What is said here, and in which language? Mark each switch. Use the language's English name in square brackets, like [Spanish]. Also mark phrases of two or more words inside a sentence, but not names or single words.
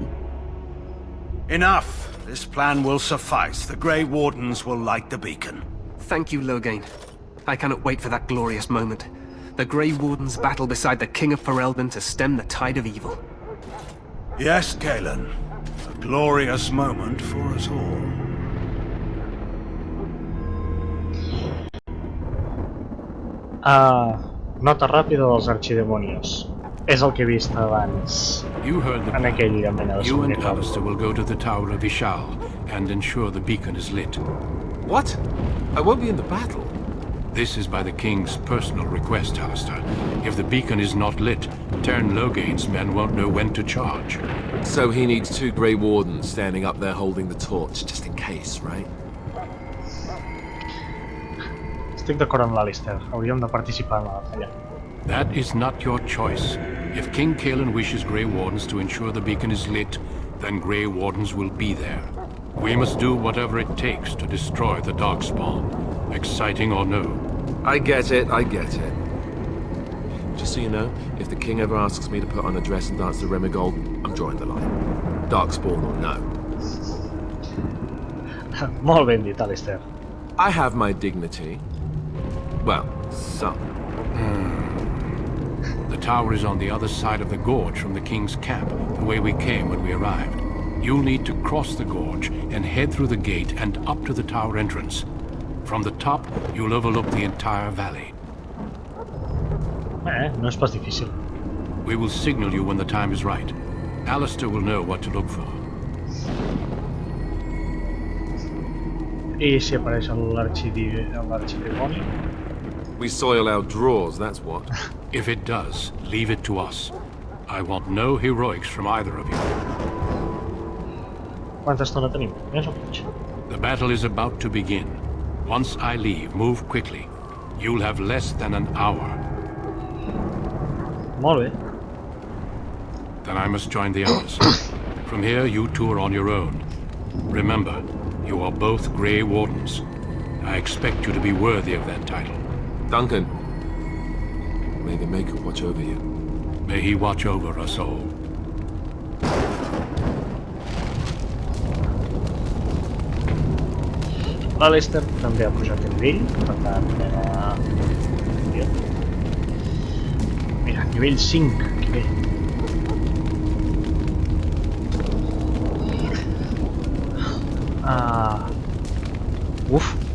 [English] Enough! This plan will suffice. The Grey Wardens will light the beacon. Thank you, Loghain. I cannot wait for that glorious moment. The Grey Wardens battle beside the King of Ferelden to stem the tide of evil. Yes, Galen. A glorious moment for us all. [Catalan] Nota ràpida dels arxidemonios. És el que he vist abans. [English] You heard the [Catalan] En [English] plan. [Catalan] aquella mena de [English] You and [Catalan] comunicat. [English] Alistair will go to the Tower of Ishal and ensure the beacon is lit. What? I won't be in the battle. This is by the King's personal request, Alistair. If the beacon is not lit, Tern Logain's men won't know when to charge. So he needs 2 Grey Wardens standing up there holding the torch, just in case, right? [Catalan] Estic d'acord amb l'Alistair. Hauríem de participar en la batalla. [English] That is not your choice. If King Cailan wishes Grey Wardens to ensure the beacon is lit, then Grey Wardens will be there. We must do whatever it takes to destroy the Darkspawn, exciting or no. I get it, I get it. Just so you know, if the king ever asks me to put on a dress and dance to Remigold, I'm drawing the line. Darkspawn or no. [Catalan] Molt ben dit, Alistair. [English] I have my dignity. Well, some. The tower is on the other side of the gorge from the King's camp, the way we came when we arrived. You'll need to cross the gorge and head through the gate and up to the tower entrance. From the top, you'll overlook the entire valley. [Catalan] No és pas difícil. [English] We will signal you when the time is right. Alistair will know what to look for. [Catalan] I si apareix l'arxidemoni? [English] We soil our drawers, that's what. If it does, leave it to us. I want no heroics from either of you. [Catalan] Quanta estona tenim? Més o menys. [English] The battle is about to begin. Once I leave, move quickly. You'll have less than an hour. [Catalan] Molt bé. [English] Then I must join the others. From here, you two are on your own. Remember, you are both Grey Wardens. I expect you to be worthy of that title. Duncan, may the Maker watch over you. May he watch over us all. [Catalan] L'Alistair també ha pujat a nivell, per tant anem a... Mira, nivell 5, que bé. Uf.